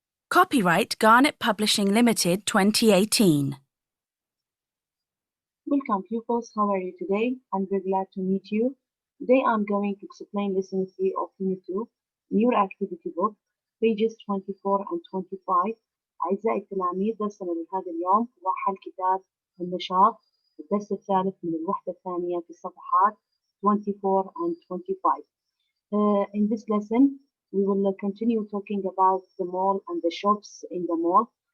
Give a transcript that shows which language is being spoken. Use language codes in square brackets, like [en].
[en] Copyright Garnet Publishing Limited 2018. Welcome pupils, how are you today? I'm very glad to meet you. Today I'm going to explain lesson 3 of unit 2 in your activity book pages 24 and 25. [ar] أعزائي التلاميذ درسنا لهذا اليوم هو حل كتاب النشاط الدرس الثالث من الوحدة الثانية في الصفحات 24 and 25. [en] In this lesson we will continue talking about the mall and the shops in the mall.